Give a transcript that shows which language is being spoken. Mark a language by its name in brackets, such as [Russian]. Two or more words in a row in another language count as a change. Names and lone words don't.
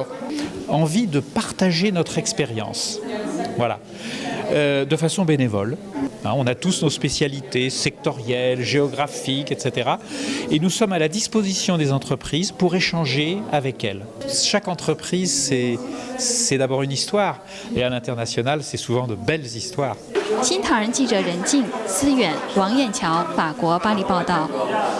[French] Envie de partager notre expérience, voilà, de façon bénévole. On a tous nos spécialités sectorielles, géographiques, etc. Et nous sommes à la disposition des entreprises pour échanger avec elles. Chaque entreprise, c'est d'abord une histoire. Et à l'international, c'est souvent de belles histoires. [Chinese] 新唐人记者任静、思远、王艳桥，法国巴黎报道。